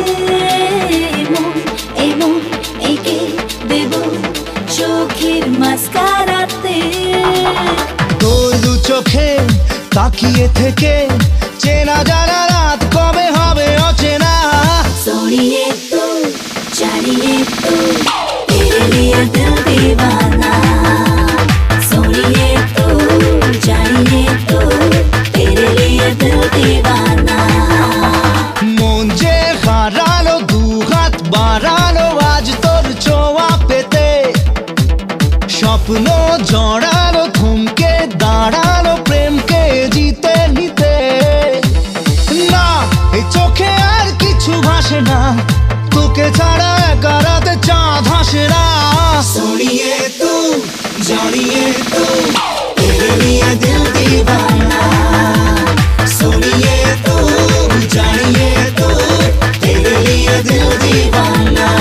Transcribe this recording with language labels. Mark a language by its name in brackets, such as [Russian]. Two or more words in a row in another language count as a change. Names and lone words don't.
[Bangla] এমন একে দেব চোখের মাস্কারাতে। তোর দু চোখে তাকিয়ে থেকে চেনা জানা রাত কবে হবে অচেনা। [Hindi] सुनिए तू जानिए तू तेरे लिए दिल दीवाना। सुनिए तू जानिए तू तेरे लिए दिल दीवाना। [Bangla] মন যে হারালো দুহাত বাড়ালো আজ তোর ছোঁয়া পেতে, স্বপ্ন জড়ালো থমকে দাঁড়ালো প্রেমকে জিতে নিতে। না এই চোখে আর কিছু ভাসে না, তোকে ছাড়া একা রাতে চাঁদ হাসে না। [Hindi] सुनिए तू जानिए तू तेरे लिए दिल दीवाना। सुनिए तू जानिए तू तेरे लिए दिल दीवाना।